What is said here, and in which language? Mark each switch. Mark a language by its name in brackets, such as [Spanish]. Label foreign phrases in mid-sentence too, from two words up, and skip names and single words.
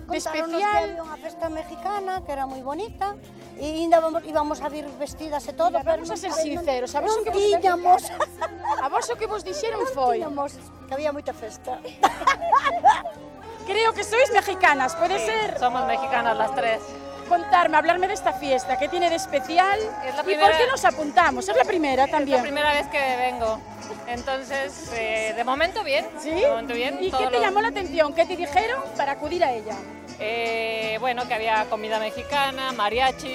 [Galician] Contáronos que especial. había unha festa mexicana que era moi bonita e ainda íbamos a vir vestidas e todo, Mira, pero vamos a ser non sinceros, a vos o que vos tiñamos, A vos o que vos dixeron foi, tiñamos, que había moita festa. creo que sois mexicanas, pode ser? [Spanish] Somos mexicanas las tres. Contarme, hablarme de esta fiesta, ¿qué tiene de especial? Es la ¿Y primera- por qué nos apuntamos? Es la primera Es también. la primera vez que vengo. Entonces, de momento bien. ¿Sí? De momento bien. ¿Y qué Todos te los- llamó la atención? ¿Qué te dijeron para acudir a ella? Bueno, que había comida mexicana, mariachi.